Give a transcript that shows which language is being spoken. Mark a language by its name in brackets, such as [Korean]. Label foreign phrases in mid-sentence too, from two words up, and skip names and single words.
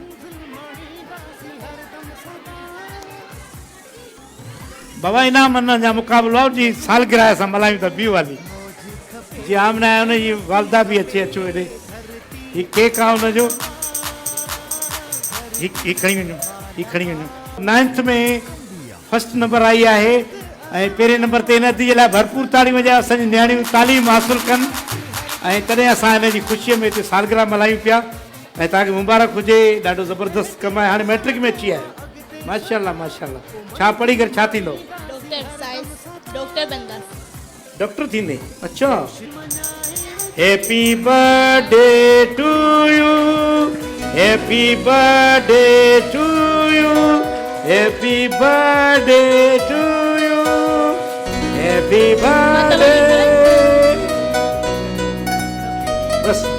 [Sindhi] बाबा इनाम जा मुक़ाबिलो आहे जी सालगिरह सां मल्हायूं था ॿी वाली जी आमना आहे हुनजी वालदा बि अचे अचो हेॾे हीउ केक आहे हुनजो ही खणी वञो 9th में [English] first number [Sindhi] आई आहे ऐं पहिरें नंबर ते इन जे लाइ भरपूर ताड़ियूं वॼायो असांजी नियाणियूं तालीम हासिलु कनि ऐं तॾहिं असां हिन जी ख़ुशीअ में हिते सालगिरह मल्हायूं पिया ऐं तव्हांखे मुबारक हुजे ॾाढो ज़बरदस्त कमु आहे हाणे मैट्रिक में अची आहे माशाल्लाह माशाल्लाह छा पढ़ी करे छा थींदो डॉक्टर थींदे [English] अच्छा happy birthday to you happy birthday to you happy birthday to you happy birthday बस